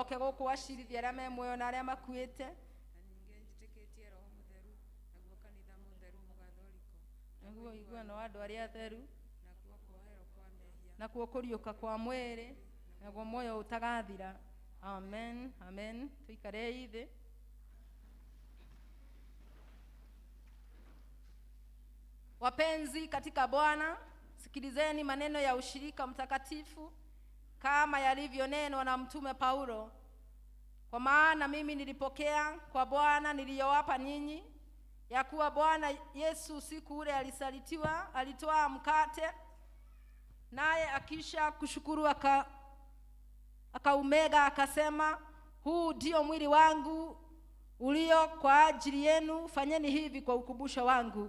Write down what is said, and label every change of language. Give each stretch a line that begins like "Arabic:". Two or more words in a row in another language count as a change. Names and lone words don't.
Kikuyu: Oke gũkũ acirithia arĩa me muoyo na arĩa makuĩte. Na ningĩ njĩtĩkĩtie Roho Mũtheru, naguo kanitha mũtheru mũgathoriko, Naguo iguano wa andũ arĩa atheru, nakuo kuoherwo kwa mehia, nakuo kũriũka kwa mwĩrĩ, naguo muoyo ũtagathira. Amen, amen. Tuikare thĩ.
Swahili: Wapenzi katika Bwana, sikilizeni maneno ya ushirika mtakatifu kama yalivyonenwa na Mtume Paulo. Kwa maana mimi nilipokea kwa Bwana niliyowapa ninyi, ya kuwa Bwana Yesu siku ule alisalitiwa, alitoa mkate, naye akisha kushukuru akaumega akasema, huu ndio mwili wangu ulio kwa ajili yenu, fanyeni hivi kwa ukumbusho wangu.